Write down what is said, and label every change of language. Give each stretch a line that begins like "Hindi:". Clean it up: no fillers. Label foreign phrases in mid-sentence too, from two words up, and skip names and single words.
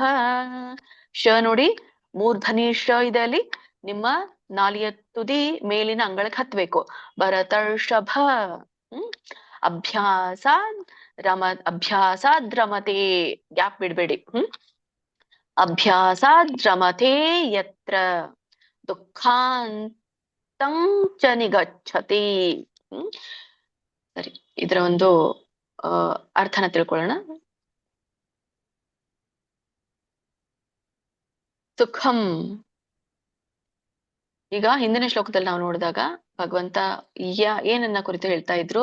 Kannada: ಶ ನೋಡಿ ಮೂರ್ಧನಿ ಶ ಇದೆ ಅಲ್ಲಿ, ನಿಮ್ಮ ನಾಲಿಯ ತುದಿ ಮೇಲಿನ ಅಂಗಳಕ್ಕೆ ಹತ್ಬೇಕು. ಭರತರ್ಷಭ.
Sanskrit: ಅಭ್ಯಾಸಾದ್ ಅಭ್ಯಾಸಾದ್ ರಮತೆ,
Kannada: ಗ್ಯಾಪ್ ಬಿಡ್ಬೇಡಿ.
Sanskrit: ಅಭ್ಯಾಸಾದ್ ರಮತೆ ಯತ್ರ ದುಃಖಾಂತಂ ಚ ನಿಗಚ್ಚತಿ.
Kannada: ಸರಿ, ಇದರ ಒಂದು ಅರ್ಥನ ತಿಳ್ಕೊಳ್ಳೋಣ. ಸುಖಂ, ಈಗ ಹಿಂದಿನ ಶ್ಲೋಕದಲ್ಲಿ ನಾವು ನೋಡಿದಾಗ ಭಗವಂತ ಏನನ್ನ ಕುರಿತು ಹೇಳ್ತಾ ಇದ್ರು?